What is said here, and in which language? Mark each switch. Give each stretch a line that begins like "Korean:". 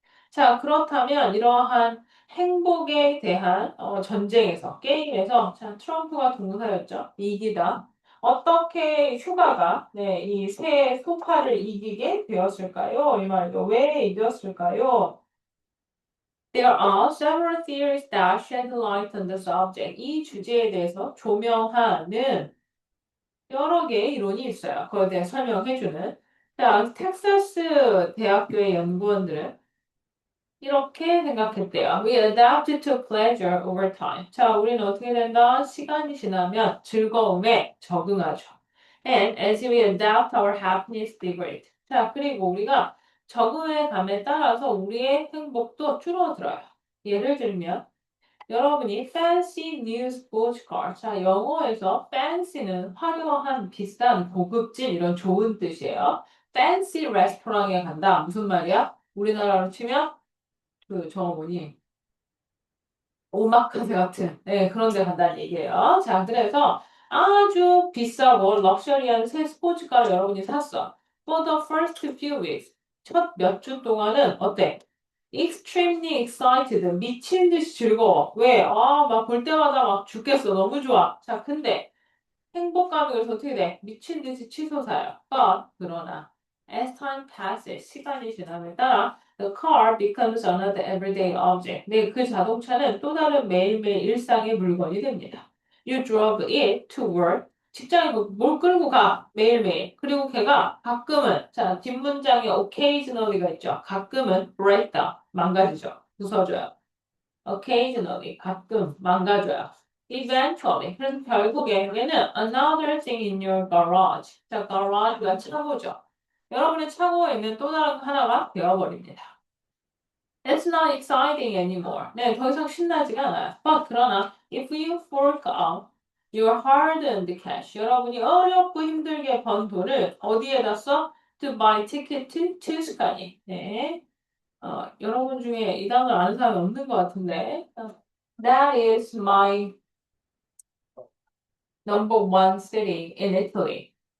Korean: 자, 그렇다면 이러한 행복에 대한 전쟁에서, 게임에서, 자, 트럼프가 동사였죠. 이기다. 어떻게 휴가가 이 새 소파를 이기게 되었을까요? 이 말이죠. 왜 이겼을까요?
English: There are several theories that shed light on the subject.
Korean: 이 주제에 대해서 조명하는 여러 개의 이론이 있어요. 그거에 대해 설명해주는. 자, 텍사스 대학교의 연구원들은 이렇게 생각했대요.
English: We adapt to pleasure over time.
Korean: 자, 우리는 어떻게 된다? 시간이 지나면 즐거움에 적응하죠.
English: And as we adapt our happiness degrades.
Korean: 자, 그리고 우리가 적응해 감에 따라서 우리의 행복도 줄어들어요. 예를 들면 여러분이
English: fancy new sports car.
Korean: 자, 영어에서 fancy는 화려한, 비싼, 고급진 이런 좋은 뜻이에요. fancy 레스토랑에 간다. 무슨 말이야? 우리나라로 치면 뭐니 오마카세 같은 그런 데 간다는 얘기예요. 자, 그래서 아주 비싸고 럭셔리한 새 스포츠카를 여러분이 샀어.
English: For the first few weeks.
Korean: 첫 몇 주 동안은 어때?
English: Extremely excited.
Korean: 미친 듯이 즐거워. 왜? 막 볼 때마다 막 죽겠어. 너무 좋아. 자, 근데 행복감이 그래서 어떻게 돼? 미친 듯이 치솟아요. 그러나
English: as time passes,
Korean: 시간이 지남에 따라
English: the car becomes another everyday object.
Korean: 네, 그 자동차는 또 다른 매일매일 일상의 물건이 됩니다.
English: You drove it to work.
Korean: 직장에 뭘 끌고 가 매일매일. 그리고 걔가 가끔은 자 뒷문장에 occasionally가 있죠. 가끔은
English: break down
Korean: 망가지죠. 부서져요. occasionally 가끔 망가져요.
English: eventually
Korean: 그래서 결국에 얘는
English: another thing in your garage.
Korean: 자, garage가 차고죠. 여러분의 차고에 있는 또 다른 하나가 되어버립니다.
English: It's not exciting anymore.
Korean: 네, 더 이상 신나지가 않아요. 그러나
English: if you fork out your hard-earned cash,
Korean: 여러분이 어렵고 힘들게 번 돈을 어디에다 써?
English: To buy ticket to Tuscany.
Korean: 네. 여러분 중에 이 단어를 아는 사람이 없는 것 같은데.
English: That is my number one city in Italy.